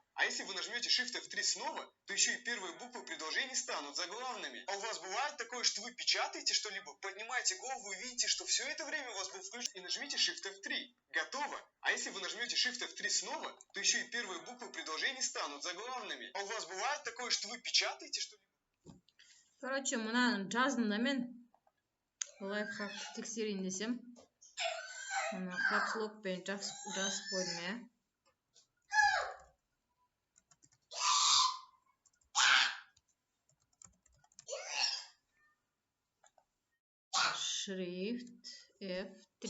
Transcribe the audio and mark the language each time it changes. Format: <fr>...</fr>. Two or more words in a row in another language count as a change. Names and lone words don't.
<ru>А если вы нажмете Shift F3 снова, то еще и первые буквы предложений станут заглавными. А у вас бывает такое, что вы печатаете что-либо, поднимаете голову и видите, что все это время у вас был включен, и нажмите Shift F3. Готово. А если вы нажмете Shift F3 снова, то еще и первые буквы предложений станут заглавными. А у вас бывает такое, что вы печатаете что-либо?</ru> <kk>Короче, мына жаздым мен лайфхакты тексерейін десем. Мына капслокпен жазып қойдым, иә. Shift F3.</kk>